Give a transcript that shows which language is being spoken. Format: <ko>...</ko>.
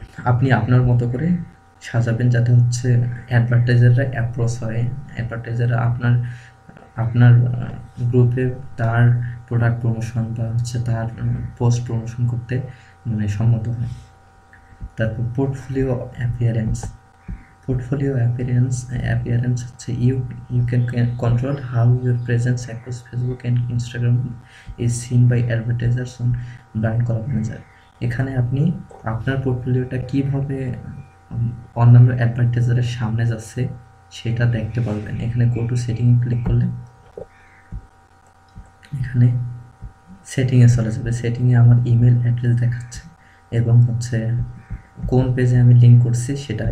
<bn>আপনি আপনার মতো করে সাজাবেন যাতে হচ্ছে অ্যাডভার্টাইজাররা অ্যাপ্রোচ হয়, অ্যাডভার্টাইজাররা আপনার গ্রুপে তার প্রোডাক্ট প্রমোশন বা হচ্ছে তার পোস্ট প্রমোশন করতে মানে সম্মত হয়। তারপর পোর্টফোলিও অ্যাপিয়ারেন্স।</bn> <en>Portfolio appearance</en> <bn>হচ্ছে</bn> <en>you can control how your presence across Facebook and Instagram is seen by advertisers on Brand Collab Manager।</en> <bn>এখানে আপনি আপনার পোর্টফোলিওটা কিভাবে অন্যান্য অ্যাডভার্টাইজারের সামনে যাচ্ছে সেটা দেখতে পারবেন। এখানে গো টু সেটিং ক্লিক করলে এখানে সেটিংয়ে চলে যাবে। সেটিংয়ে আমার ইমেল অ্যাড্রেস দেখাচ্ছে এবং হচ্ছে কোন পেজে আমি লিঙ্ক করছি সেটা।</bn>